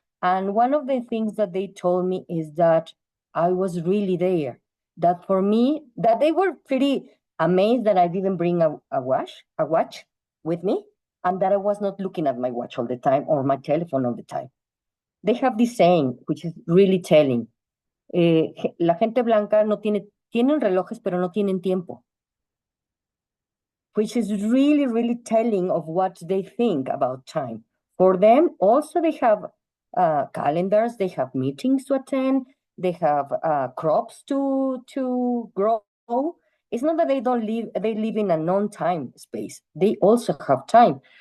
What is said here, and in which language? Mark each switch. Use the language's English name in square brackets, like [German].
[English] And one of the things that they told me is that I was really there. That for me, that they were pretty amazed that I didn't bring a watch with me, and that I was not looking at my watch all the time or my telephone all the time. They have this saying, which is really telling. [Spanish] La gente blanca no tienen relojes, pero no tienen tiempo. [English] Which is really, really telling of what they think about time. For them, also they have calendars, they have meetings to attend, they have crops to grow. It's not that they live in a non-time space. They also have time.